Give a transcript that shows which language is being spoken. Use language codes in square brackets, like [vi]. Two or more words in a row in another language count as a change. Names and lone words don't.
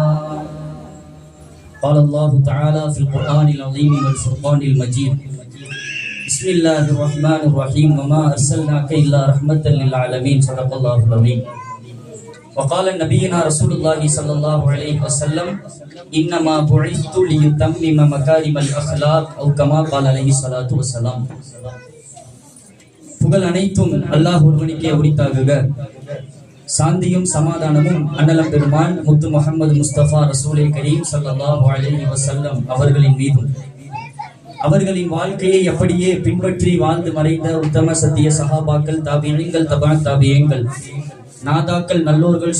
[ar] قال الله تعالى في القرآن العظيم والفرقان المجيد بسم الله الرحمن الرحيم وما أرسلناك إلا رحمة للعالمين صدق الله العظيم. وقال نبينا رسول الله صلى الله عليه وسلم إنما بعثت ليتمم مكارم الأخلاق أو كما قال عليه الصلاة والسلام. [ta] புகழ் அனைத்தும் அல்லாஹ் ஒருவனுக்கே உரித்தாகுக. சாந்தியும் சமாதானமும் அண்ணலம் பெருமான் முத்து முஹம்மது முஸ்தபா ரசூலை கரீம் [ar] صلى الله عليه وسلم [ta] அவர்களின் மீதும் அவர்களின் வாழ்க்கையை அப்படியே பின்பற்றி வாழ்ந்து மறைந்த உத்தம சத்திய சஹாபாக்கள், தாபியீன்கள், தபா தாபியீன்கள், நாதாக்கள், நல்லோர்கள்,